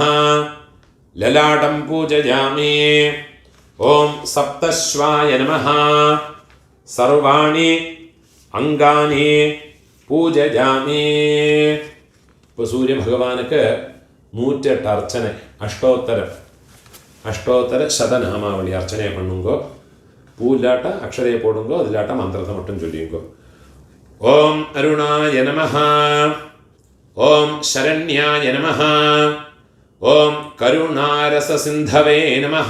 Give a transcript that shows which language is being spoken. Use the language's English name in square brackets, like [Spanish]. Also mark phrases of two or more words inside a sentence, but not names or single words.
[Sanskrit] ലലാടം പൂജയാമി. ഓം സപ്തശ്വായ നമഃ. സർവാണി അംഗാനി പൂജയാമി. [Malayalam] ഇപ്പോൾ സൂര്യഭഗവാനുക്ക് 108 അർച്ചന [Tamil] அஷ்டோத்தர சதநாமாவளி அர்ச்சனை பண்ணுங்கோ. பூ இல்லாட்டா அக்ஷரையை போடுங்கோ, அது இல்லாட்டா மந்திரத்தை மட்டும் சொல்லிங்கோ. [Sanskrit] ஓம் அருணாய நமஹ. ஓம் சரண்யாய நமஹ. ஓம் கருணாரச சிந்தவே நமஹ.